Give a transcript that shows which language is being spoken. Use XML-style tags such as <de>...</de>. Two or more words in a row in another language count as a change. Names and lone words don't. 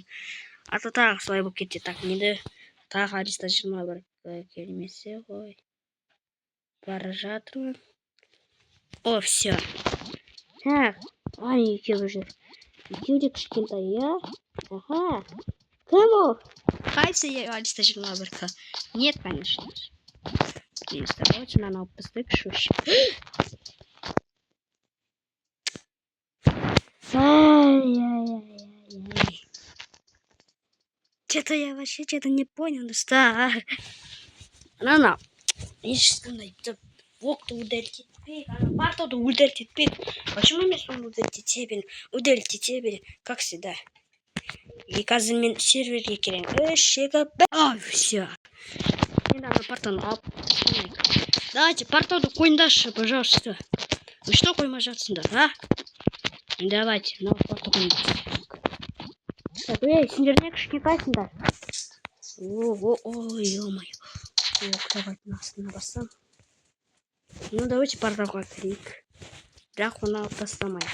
<ru>А то</ru> <kk>тағы солай болып кетті. Так, енді тағы Алиста 21 келмесе ғой. Бара жатырмын. О, все. Так, ай, екеуі жүр. Екеуі де кішкентай, иә? Ага. Кім ол? Қайсы Алиста 21-ка?</kk> <ru>Нет, конечно.</ru> <kk>Давайте мынаны алып тастайық, шөш. Ай-яй-яй-яй.</kk> <ru>Что-то я вообще что-то не понял, достар.</ru> <kk>Ана, ешқандай оқты удалить етпейді, ана порталды удалить етпейді. Почему мен соны удалить ете берем,</kk> <ru>как всегда.</ru> <kk>И қазір мен серверге келемін. Ай, все. Енді ана порталды алып тастайық. Давайте порталды қойыңдаршы,</kk> <ru>пожалуйста. Вы что</ru> <kk>қоймай жатсыңдар,</kk> <ru>а?</ru> <kk>Давайте, мынау портал қойыңдар. Так, эй, сендер не кішкентайсыңдар.</kk> <ru>Ой, ё-моё. Давайте</ru> <kk>астына бассам.</kk> <ru>Ну, давайте</ru> <kk>порталға кірейік. Бірақ оны алып тастамайық.</kk>